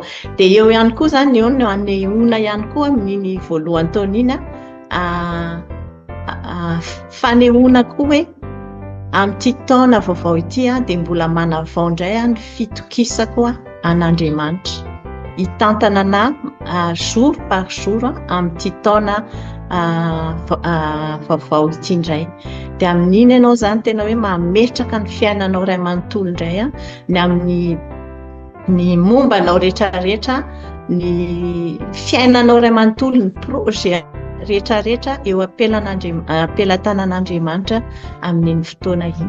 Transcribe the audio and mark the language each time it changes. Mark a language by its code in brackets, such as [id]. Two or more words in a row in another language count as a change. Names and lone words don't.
[mg] Dia eo ihany koa zany eo no anehoana ihany koa amin'iny voalohany taona iny fanehoana koa hoe amin'ity taona vaovao ity dia mbola manavao indray ny fitokisako an'Andriamanitra hitantana na [fr] jour par jour [mg] amin'ity taona vaovao ity indray. Dia amin'iny ianao zany tena hoe mametraka ny fiainanao iray manontolo indray ny amin'ny ny mombanao rehetrarehetra ny fiainanao iray manontolo ny projet rehetrarehetra eo ampelantanan'Andriamanitra amin'iny fotoana iny.